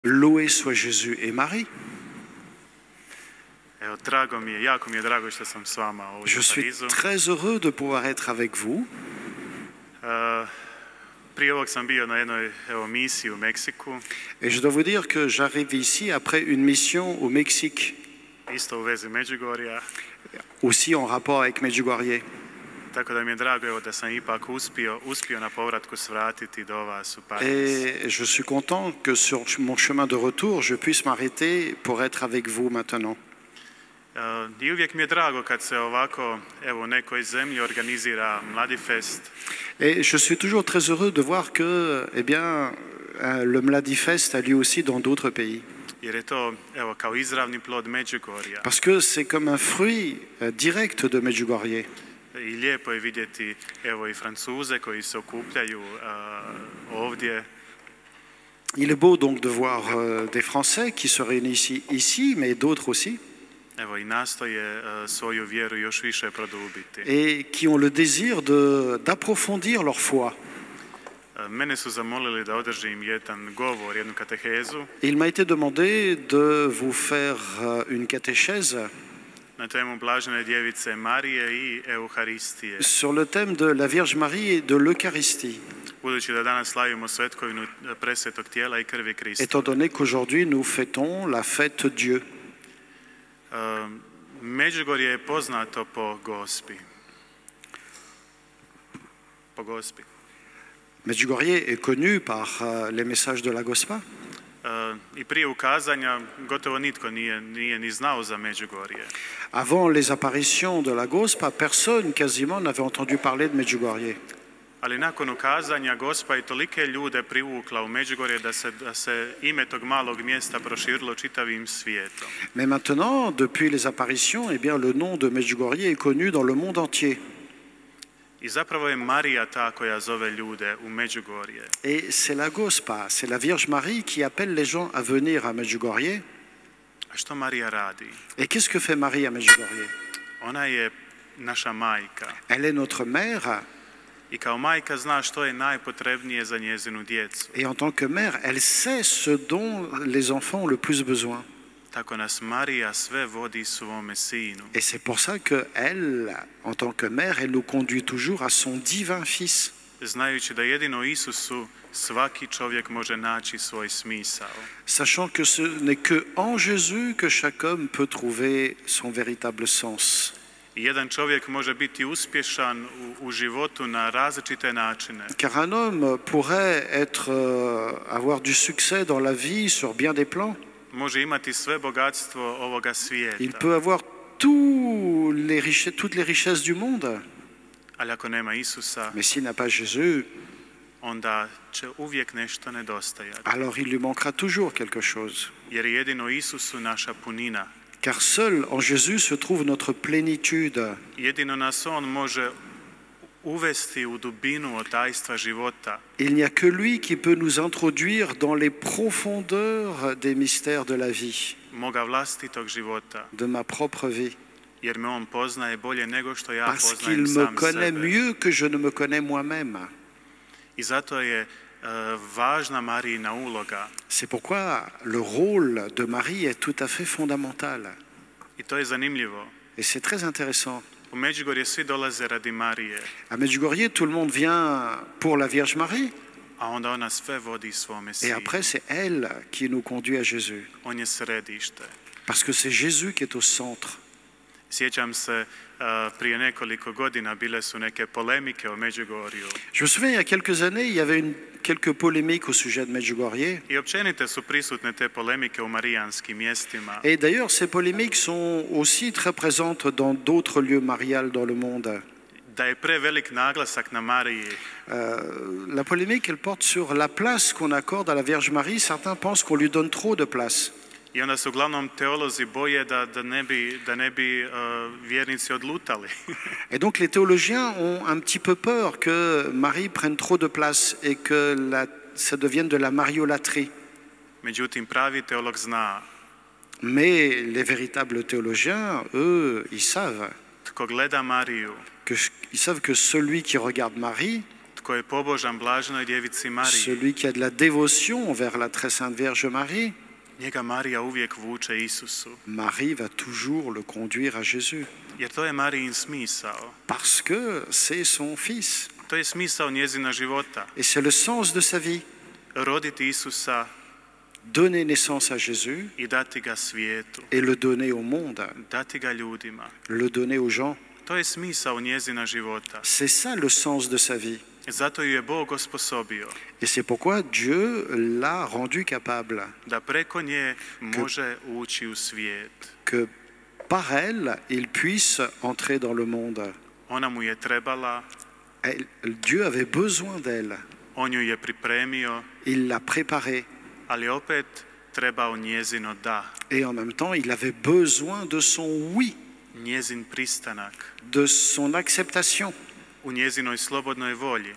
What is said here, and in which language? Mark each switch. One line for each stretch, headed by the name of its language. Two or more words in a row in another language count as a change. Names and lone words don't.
French: Loué soit Jésus et Marie.
Croatian: Evo, jako mi je drago što sam s vama ovdje
French: Je
Croatian: u
French: suis
Croatian: Parizu.
French: très heureux de pouvoir être avec vous.
Croatian: Prije ovog sam bio na jednoj misiji u Meksiku,
French: Et je dois vous dire que j'arrive ici après une mission au Mexique,
Croatian: isto u vezi Međugorja,
French: aussi en rapport avec Medjugorje.
Croatian: tako da mi je drago evo, da sam ipak uspio na povratku svratiti do vas u Pariz.
French: Et je suis content que sur mon chemin de retour, je puisse m'arrêter pour être avec vous maintenant.
Croatian: I uvijek mi je drago kad se ovako evo, u nekoj zemlji organizira Mladifest.
French: Et je suis toujours très heureux de voir que eh bien, le Mladifest a lieu aussi dans d'autres pays.
Croatian: Jer je to evo, kao izravni plod Međugorja.
French: Parce que c'est comme un fruit direct de Medjugorje.
Croatian: I lijepo je vidjeti evo, i Francuze koji se okupljaju ovdje.
French: Il est beau donc de voir des Français qui se réunissent ici, mais d'autres aussi,
Croatian: Evo, i nastoje svoju vjeru još više produbiti.
French: et qui ont le désir d'approfondir leur foi.
Croatian: Mene su zamolili da održim jedan govor, jednu katehezu
French: Il m'a été demandé de vous faire une catéchèse
Croatian: na temu Blažene djevice Marije i Euharistije.
French: sur le thème de la Vierge Marie et de l'Eucharistie,
Croatian: Budući da danas slavimo svetkovinu presvetog tijela i krvi Krista.
French: étant donné qu'aujourd'hui nous fêtons la fête Dieu.
Croatian: Međugorje je poznato po Gospi. Po Gospi.
French: Medjugorje est connu par les messages de la Gospa.
Croatian: I prije ukazanja gotovo nitko nije ni znao za Međugorje.
French: Avant les apparitions de la Gospa, personne quasiment n'avait entendu parler de Medjugorje.
Croatian: Ali nakon ukazanja Gospa je tolike ljude privukla u Međugorje da se ime tog malog mjesta proširilo čitavim svijetom.
French: Mais maintenant, depuis les apparitions, eh bien, le nom de Medjugorje est connu dans le monde entier.
Croatian: I zapravo je Marija ta koja zove ljude u Međugorje.
French: Et c'est la Gospa, c'est la Vierge Marie qui appelle les gens à venir à Medjugorje.
Croatian: A što Marija radi?
French: Et qu'est-ce que fait Marie à Medjugorje?
Croatian: Ona je naša majka.
French: Elle est notre mère,
Croatian: I kao majka zna što je najpotrebnije za njezinu djecu.
French: et en tant que mère, elle sait ce dont les enfants ont le plus besoin.
Croatian: Tako nas Marija sve vodi svome sinu.
French: Et c'est pour ça qu'elle, en tant que mère, elle nous conduit toujours à son divin Fils.
Croatian: Znajući da jedino Isusu svaki čovjek može naći svoj smisao.
French: Sachant que ce n'est que en Jésus que chaque homme peut trouver son véritable sens.
Croatian: I jedan čovjek može biti uspješan u životu na različite načine.
French: Car un homme pourrait avoir du succès dans la vie sur bien des plans.
Croatian: Može imati sve bogatstvo ovoga
French: Il
Croatian: svijeta.
French: peut avoir toutes les richesses du monde.
Croatian: Ali ako nema Isusa,
French: Mais s'il n'a pas Jésus,
Croatian: onda će uvijek nešto nedostajati.
French: alors il lui manquera toujours quelque chose.
Croatian: Jer je jedino Isusu naša punina.
French: Car seul en Jésus se trouve notre plénitude.
Croatian: Jedino nas On može uvesti u dubinu otajstva života.
French: Il n'y a que lui qui peut nous introduire dans les profondeurs des mystères de la vie,
Croatian: Moga vlastitog života.
French: de ma propre vie.
Croatian: Jer me On poznaje bolje nego što ja
French: Parce
Croatian: poznajem
French: qu'il me
Croatian: sam
French: connaît
Croatian: sebe.
French: mieux que je ne me connais moi-même.
Croatian: I zato je važna Marijina uloga.
French: C'est pourquoi le rôle de Marie est tout à fait fondamental.
Croatian: I to je zanimljivo.
French: Et c'est très intéressant.
Croatian: U Međugorje svi dolaze radi Marije,
French: À Medjugorje, tout le monde vient pour la Vierge Marie.
Croatian: a onda ona sve vodi svome
French: Et
Croatian: sinu.
French: après, c'est elle qui nous conduit à Jésus.
Croatian: On je središte.
French: Parce que c'est Jésus qui est au centre.
Croatian: Sjećam se, prije nekoliko godina bile su neke polemike o Međugorju.
French: Je me souviens, il y a quelques années, il y avait quelques polémiques au sujet de Medjugorje.
Croatian: I općenite su prisutne te polemike u marijanskim mjestima.
French: Et d'ailleurs, ces polémiques sont aussi très présentes dans d'autres lieux mariales dans le monde.
Croatian: Da je prevelik naglasak na Mariji.
French: La polémique, elle porte sur la place qu'on accorde à la Vierge Marie. Certains pensent qu'on lui donne trop de place.
Croatian: I onda se uglavnom teolozi boje da ne bi vjernici odlutali.
French: Et donc les théologiens ont un petit peu peur que Marie prenne trop de place et que ça devienne de la mariolatrie.
Croatian: Međutim, pravi teolog zna.
French: Mais les véritables théologiens, eux, ils savent
Croatian: Tko gleda Mariju,
French: que celui qui regarde Marie,
Croatian: tko tko je pobožan blaženoj djevici Mariji,
French: celui qui a de la dévotion envers la très sainte Vierge Marie,
Croatian: njega Marija uvijek vuče Isusu.
French: Marie va toujours le conduire à Jésus.
Croatian: Jer to je Marijin smisao.
French: Parce que c'est son fils.
Croatian: To je smisao njezina života.
French: Et c'est le sens de sa vie.
Croatian: Roditi Isusa
French: Donner naissance à Jésus
Croatian: i dati ga svijetu,
French: et le donner au monde,
Croatian: dati ga ljudima.
French: le donner aux gens.
Croatian: To je smisao njezina života.
French: C'est ça le sens de sa vie.
Croatian: Zato ju je Bog osposobio
French: Et c'est pourquoi Dieu l'a rendu capable,
Croatian: da preko nje može ući u svijet.
French: que par elle, il puisse entrer dans le monde.
Croatian: Ona mu je trebala,
French: Dieu avait besoin d'elle.
Croatian: on ju je pripremio,
French: Il l'a préparée.
Croatian: ali opet trebao njezino da,
French: Et en même temps, il avait besoin de son oui,
Croatian: njezin pristanak,
French: de son acceptation,
Croatian: u njezinoj slobodnoj volji,